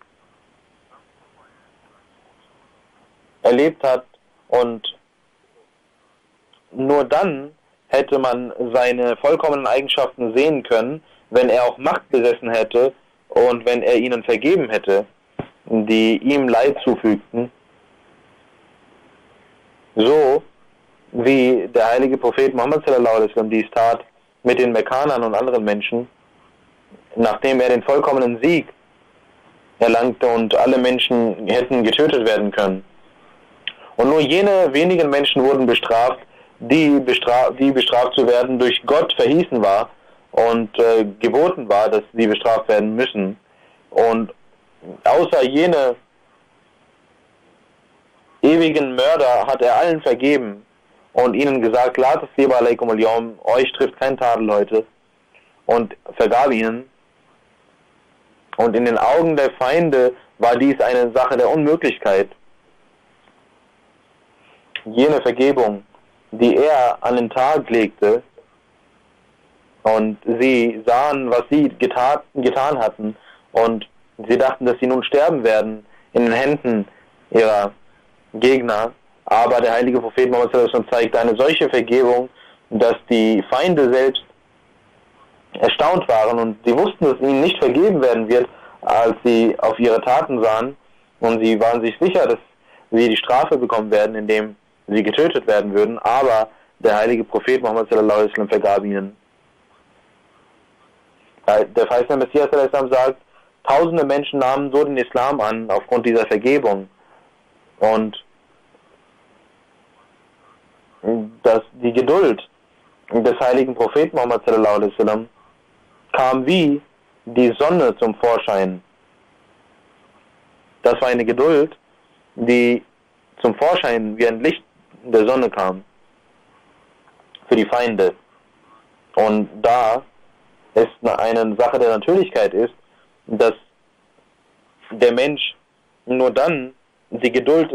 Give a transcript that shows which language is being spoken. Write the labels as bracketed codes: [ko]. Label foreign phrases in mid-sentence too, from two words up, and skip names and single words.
[de] erlebt hat, und nur dann hätte man seine vollkommenen Eigenschaften sehen können, wenn er auch Macht besessen hätte und wenn er ihnen vergeben hätte, die ihm Leid zufügten, so wie der heilige Prophet Muhammad [ar] صلى الله عليه وسلم [de] dies tat mit den Mekkanern und anderen Menschen, nachdem er den vollkommenen Sieg erlangte und alle Menschen hätten getötet werden können. Und nur jene wenigen Menschen wurden bestraft, die bestraft zu werden durch Gott verhießen war und geboten war, dass sie bestraft werden müssen. Und außer jene ewigen Mörder hat er allen vergeben und ihnen gesagt, [ar] لا تثريب عليكم اليوم, [de] euch trifft kein Tadel heute, und vergab ihnen. Und in den Augen der Feinde war dies eine Sache der Unmöglichkeit. Jene Vergebung, die er an den Tag legte, und sie sahen, was sie getan hatten, und sie dachten, dass sie nun sterben werden in den Händen ihrer Gegner. Aber der heilige Prophet Muhammad [ar] صلى الله عليه وسلم [de] zeigte eine solche Vergebung, dass die Feinde selbst erstaunt waren, und sie wussten, dass ihnen nicht vergeben werden wird, als sie auf ihre Taten sahen, und sie waren sich sicher, dass sie die Strafe bekommen werden, indem sie getötet werden würden, aber der heilige Prophet Muhammad [ar] صلى الله عليه وسلم [de] vergab ihnen. Der verheißene Messias [ar] صلى الله عليه وسلم [de] sagt, tausende Menschen nahmen so den Islam an aufgrund dieser Vergebung, und dass die Geduld des heiligen Propheten Muhammad [ar] صلى الله عليه وسلم [de] kam wie die Sonne zum Vorschein. Das war eine Geduld, die zum Vorschein wie ein Licht der Sonne kam für die Feinde. Und da es eine Sache der Natürlichkeit ist, dass der Mensch nur dann die Geduld